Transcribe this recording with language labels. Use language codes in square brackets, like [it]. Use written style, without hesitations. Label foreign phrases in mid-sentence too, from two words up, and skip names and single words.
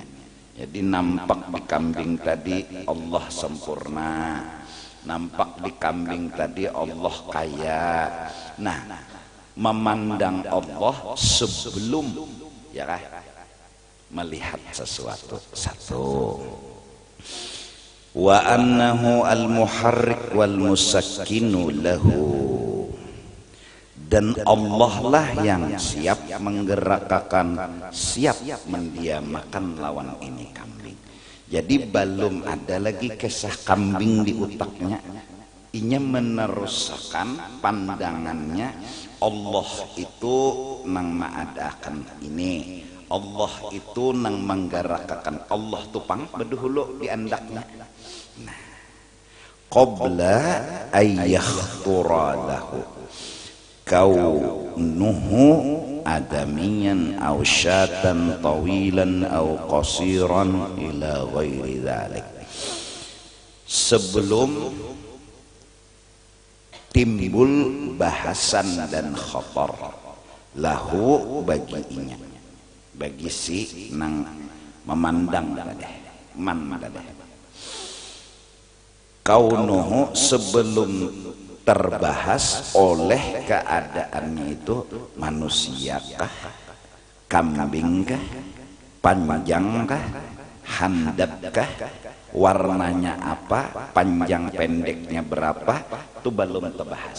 [bjn] Jadi nampak di kambing tadi Allah sempurna, nampak di kambing tadi Allah kaya. Nah, memandang Allah sebelum ya melihat sesuatu. Satu, [ar] وأنه المحرك والمسكن له, [bjn] dan Allah lah yang siap menggerakkan, siap mendiamakan lawan ini kambing. Jadi belum ada lagi kisah kambing di otaknya. Inya meneruskan pandangannya, Allah itu nang mengadakan ini, Allah itu nang menggerakkan, Allah tupang bedahulu di andaknya. Nah, [ar] قبل أن يخطر له كونه آدميا أو شاة طويلا أو قصيرا إلى غير ذلك. [bjn] Sebelum timbul bahasan dan khabar lahu baginya, bagi si nang memandang tadi, kaunuhu sebelum terbahas oleh keadaannya itu, manusiakah, kambingkah, panjangkah, handapkah, warnanya apa, panjang pendeknya berapa, itu belum terbahas.